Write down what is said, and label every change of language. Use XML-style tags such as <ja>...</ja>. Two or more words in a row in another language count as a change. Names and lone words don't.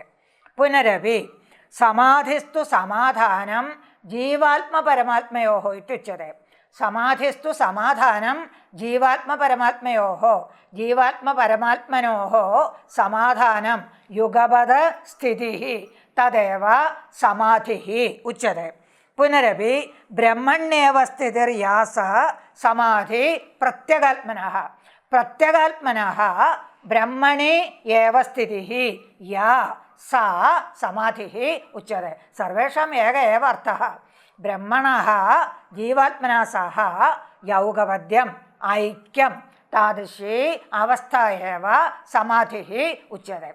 <sa>पुनरपि समाधिस्तु समाधानं जीवात्मपरमात्मयोः इत्युच्यते। समाधिस्तु समाधानं जीवात्मपरमात्मयोः, जीवात्मपरमात्मनोः समाधानं युगपद स्थितिः तदेव समाधिः उच्यते। പുനരപി ബ്രഹ്മണ്യേവ സ്ഥിതിർയാസ സമാധി പ്രത്യഗാത്മനഃ. പ്രത്യഗാത്മനഃ ബ്രഹ്മണി ഏവ സ്ഥിതിഃ യാ സാ സമാധിഃ ഉച്യത്തെ. സർവേഷാം ഏക ഏവ അർത്ഥഃ. ബ്രഹ്മണഃ ജീവാത്മനാ സഹ യൗഗപദ്യം ഐക്യം താദൃശി അവസ്ഥ ഏവ സമാധിഃ ഉച്യത്തെ.</sa>